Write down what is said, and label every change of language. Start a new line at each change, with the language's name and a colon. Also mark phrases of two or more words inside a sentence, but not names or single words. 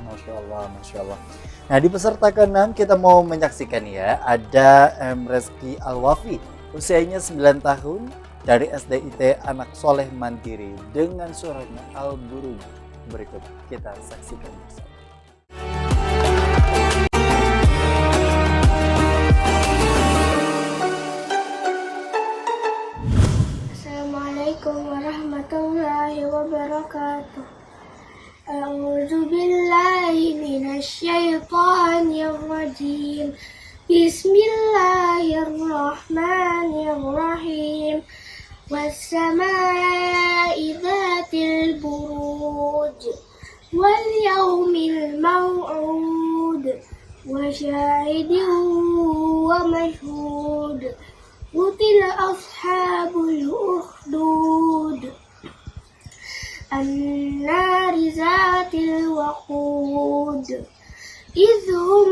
Arabic: ما شاء الله، ما شاء الله.
Indonesian: Nah, di peserta ke-6 kita mau menyaksikan ya, ada Reski Alwafi, usianya 9 tahun, dari SDIT Anak Soleh Mandiri dengan suaranya Al-Buruj. Berikut kita saksikan bersama.
Arabic: السلام عليكم ورحمة الله وبركاته. أعوذ بالله من الشيطان الرجيم. Bismillahirrahmanirrahim. والسماء ذات البروج واليوم الموعود وشاهد ومشهود. قتل أصحاب الأخدود النار ذات الوقود إذ هم